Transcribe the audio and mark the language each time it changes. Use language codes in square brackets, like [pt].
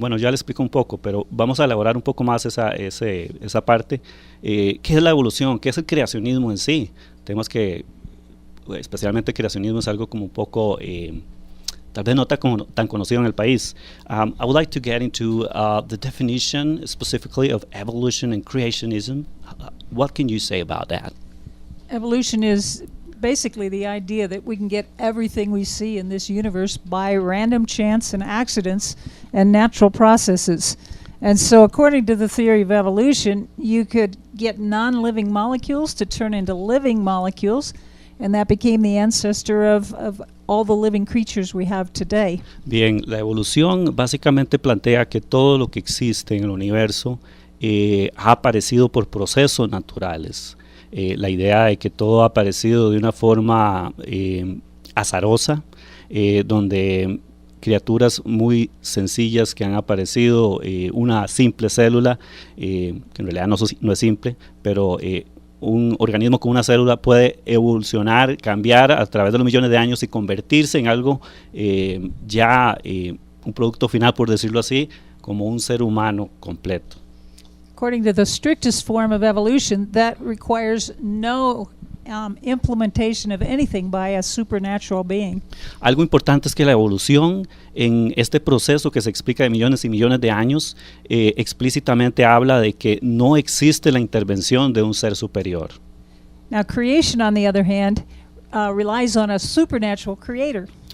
[es] Bueno, ya le explico un poco, pero vamos a elaborar un poco más esa parte. ¿Qué es la evolución? ¿Qué es el creacionismo en sí? Temas que, especialmente el creacionismo, es algo como un poco, tal vez no tan conocido en el país. [en] I would like to get into the definition specifically of evolution and creationism. What can you say about that? Evolution is basically the idea that we can get everything we see in this universe by random chance and accidents and natural processes. And so according to the theory of evolution, you could get non-living molecules to turn into living molecules, and that became the ancestor of all the living creatures we have today. [es] Bien, la evolución básicamente plantea que todo lo que existe en el universo ha aparecido por procesos naturales. La idea de que todo ha aparecido de una forma azarosa, donde criaturas muy sencillas que han aparecido, una simple célula, que en realidad no es simple, pero un organismo con una célula puede evolucionar, cambiar a través de los millones de años y convertirse en algo un producto final, por decirlo así, como un ser humano completo. [en] According to the strictest form of evolution, that requires no implementation of anything by a supernatural being. [es] Algo importante es que la evolución, en este proceso que se explica de millones y millones de años, explícitamente habla de que no existe la intervención de un ser superior. [en] Now, creation, on the other hand, relies on a supernatural creator.